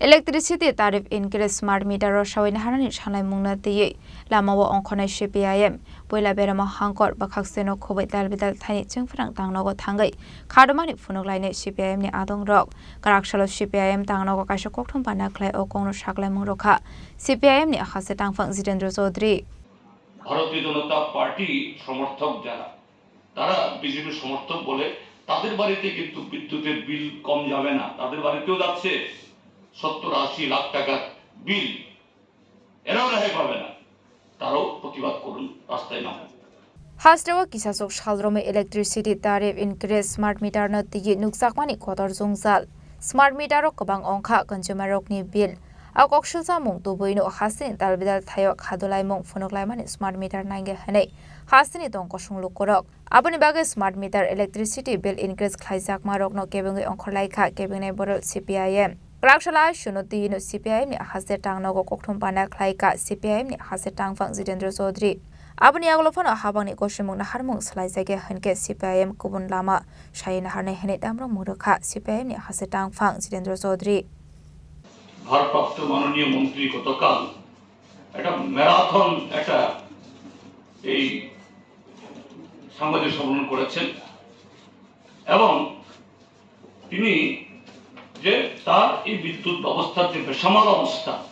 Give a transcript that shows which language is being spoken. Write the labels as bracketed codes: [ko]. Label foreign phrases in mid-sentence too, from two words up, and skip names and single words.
[en] Electricity tariff increase smart meter [trp] shawin hanan shanai mungna tiye lamawa onkhonai CPIM poila berama hangkor bakhak seno khobai dalbidal thani chungfrang tangnogo thangai khadmani funuklaine CPIM ni adong rok karaksalo CPIM tangnogo kaisa kokthom panaklai o kongno saklai mungrokha CPIM ni akhase tangfang Jitendra Chaudhary [bn] ভারতীয় জনতা পার্টি সমর্থক যারা তারা বিজেপি সমর্থক বলে তাদের বাড়িতে কিন্তু বিদ্যুতের বিল কম যাবে না তাদের বাড়িতেও যাচ্ছে 70-80 লাখ টাকার বিল এরাও রেহাই পাবে না তারাও প্রতিবাদ করুন রাস্তায় নামুন [trp] Hasrawa kisasok shalrome [en] electricity tariff increase smart meter [trp] na tigi nuksakmani khotor jungzal [en] smart meter [trp] rok kabang ongkha consumer rok ni bill akok shilsa mung tuboino hasin dalbidal thayo khadolai mung funuklai mani [en] smart meter [trp] nainge hanei hasini tong kosung lukorok aboni bage [en] smart meter electricity bill increase [trp] khlaijak marok no kebenge ongkhorlai kha kebenge borol CPIM Rakshala shunoti no CPIM ni hase tangnogo kokthom pana khlaika CPIM ni hase tangfang Jitendra Chaudhary Aboni aglofan habangni koshimung naharmung salaijage hanke CPIM kubun lama shaina harne hene damrong murukha CPIM ni hase tangfang Jitendra Chaudhary [bn] ভারপ্রাপ্ত মাননীয় মন্ত্রী গতকাল একটা ম্যারাথন একটা এই সাংবাদিক সম্মেলন করেছেন এবং তিনি যে তার এই বিদ্যুৎ ব্যবস্থার যে বেসামাল অবস্থা